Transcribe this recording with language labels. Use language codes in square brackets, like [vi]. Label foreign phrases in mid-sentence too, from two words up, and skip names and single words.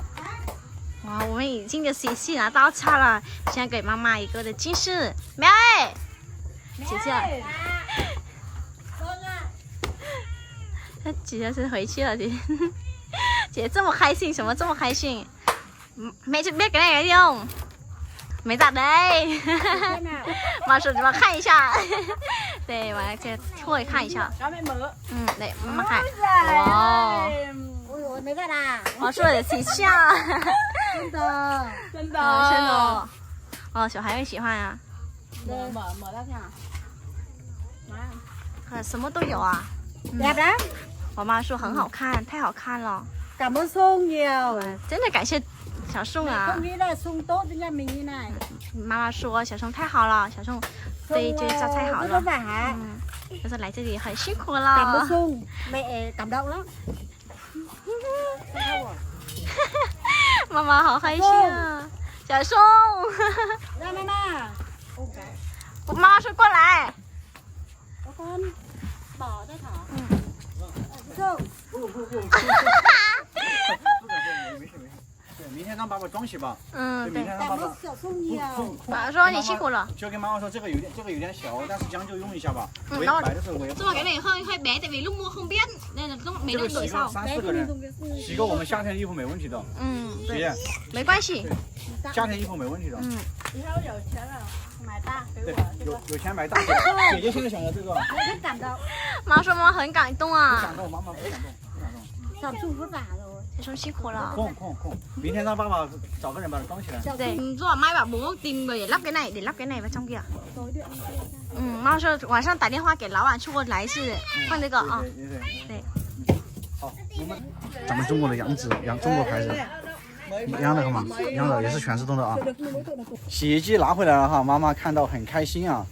[zh] 哇，我们已经的洗洗拿到家了。现在给妈妈一个的惊喜。苗儿，姐姐。姐姐是回去了，姐姐。姐这么开心，什么这么开心 ？ [vi] mẹ biết cái này đi không? Mẹ giặt đây. Mà sửa mà [zh] 看一下。对，我来脱看一下。对，妈妈看。哇。我没在啦。我说的洗下。真的。哦，小孩会喜欢啊。 [vi] mở ra xem nào. [zh] 什么都有啊。 [vi] đẹp lắm. [zh] 我妈说很好看，太好看了。 [vi] Cảm ơn Sung nhiều. [zh] 真的感谢小宋啊。 [vi] Không nghĩ là Sung tốt với nhà mình như này. [zh] 妈妈说小宋太好了，小宋对这家太好了。就是来这里很辛苦了。 [vi] Cảm ơn Sung, mẹ cảm động lắm. [zh] 妈妈好开心啊，小宋。 [vi] Ra mama. [zh] 我妈妈说过来。 [vi] Con bỏ ra thỏ. Sung. [zh] 对，明天让爸爸装起吧。对。明天让爸爸。爸爸说你辛苦了。就跟妈妈说这个有点小，但是将就用一下吧。 [vi] 这个 cái này hơi bé tại vì lúc mua không biết nên là lúc mấy lần đổi sau。 [zh] 3、4 个人洗个我们夏天的衣服没问题的。姐姐。没关系。夏天衣服没问题的。以后有钱了买大给我。有钱买大。姐姐现在想要这个。很感动。妈说妈妈很感动啊。不感动，妈妈不感动。 [vi] 小宋 vất vả rồi。 [zh] 小宋辛苦了。空，明天让爸爸找个人把它装起来。 [vi] 对，rồi mai bảo bố tìm người để lắp cái này vào trong kia。 [zh] 妈说晚上打电话给老板说来是放这个啊。对。好，咱们中国的中国牌子，一样的好吗？一样的也是全自动的啊。洗衣机拿回来了哈，妈妈看到很开心啊。